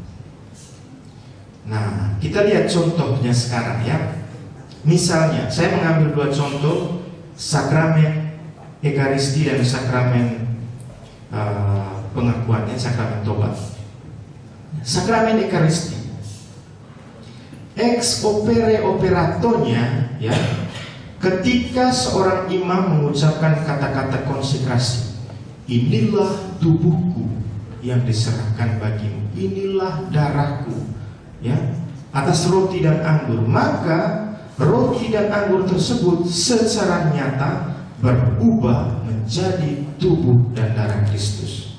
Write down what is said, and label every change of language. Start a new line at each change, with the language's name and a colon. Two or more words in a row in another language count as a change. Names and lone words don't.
Indonesian: Nah, kita lihat contohnya sekarang ya. Misalnya, saya mengambil 2 contoh, sakramen Ekaristi dan sakramen pengakuannya, sakramen tobat. Sakramen Ekaristi,
Latin: ex opere operatonya
Indonesian: ya, ketika seorang imam mengucapkan kata-kata konsekrasi, inilah tubuhku yang diserahkan bagimu, inilah darahku, ya, atas roti dan anggur, maka roti dan anggur tersebut secara nyata berubah menjadi tubuh dan darah Kristus.